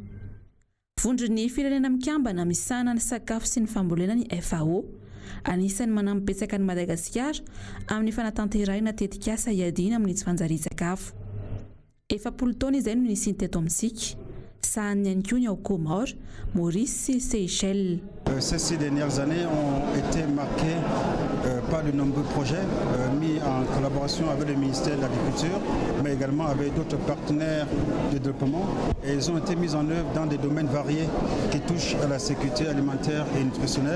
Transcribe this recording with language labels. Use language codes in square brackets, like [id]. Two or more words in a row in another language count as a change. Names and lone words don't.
[mg] Vondron'ny firenena mikambana misana ny sakafo sy ny fambolena ny FAO. Anisan'ny manampibetsaka ny Madagasikara amin'ny fanatanterahina tetika asa iadina amin'ny tsy fanjarian-tsakafo. 70 taona izay no nisy teto amintsika. Sahany ihany koa ny ao Comores, Maurice sy Seychelles. [fr] Ces 6 dernières années ont été marquées par de nombreux projets mis en collaboration avec le ministère de l'Agriculture, mais également avec d'autres partenaires de développement. Et ils ont été mis en œuvre dans des domaines variés qui touchent à la sécurité alimentaire et nutritionnelle.